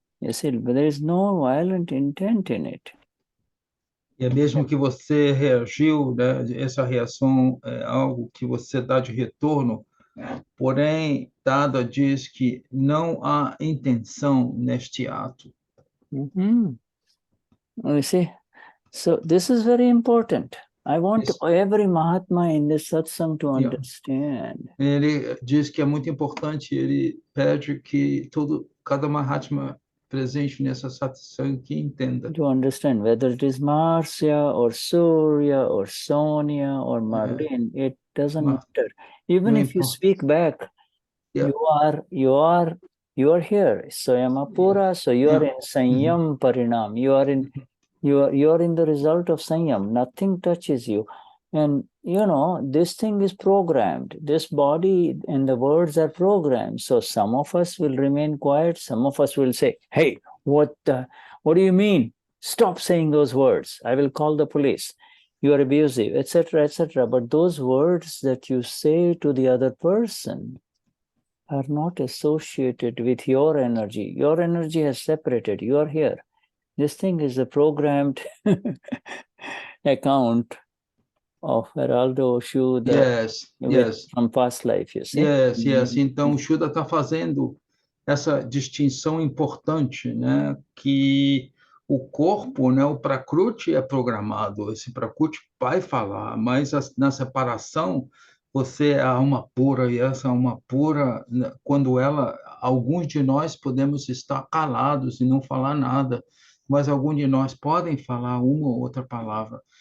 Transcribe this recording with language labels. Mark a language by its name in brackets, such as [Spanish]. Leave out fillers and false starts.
[English] You see, but there is no violent intent in it. [Portuguese] E é mesmo que você reagiu, né? Essa reação é algo que você dá de retorno, porém, Dada diz que não há intenção neste ato. [English] You see, so this is very important. I want every Mahatma in this satsang to understand. [Portuguese] Ele diz que é muito importante, ele pede que cada Mahatma presente nessa satsang que entenda. [English] To understand whether it is Marcia or Surya or Sonia or Marlene, it doesn't matter. Even if you speak back, you are here. Soyamapura, so you are in Saiyam Parinam. You are in the result of Saiyam. Nothing touches you. And this thing is programmed. This body and the words are programmed. So some of us will remain quiet. Some of us will say, hey, what do you mean? Stop saying those words. I will call the police. You are abusive, etc., etc. But those words that you say to the other person are not associated with your energy. Your energy has separated. You are here. This thing is a programmed account of Geraldo Shuddha from past life, you see. Yes. [Portuguese] Então, o Shuddha está fazendo essa distinção importante, né? Que o corpo, né? O Prakruti é programado. Esse Prakruti vai falar, mas na separação, você é a alma pura, e essa alma pura, quando alguns de nós podemos estar calados e não falar nada, mas alguns de nós podem falar uma ou outra palavra.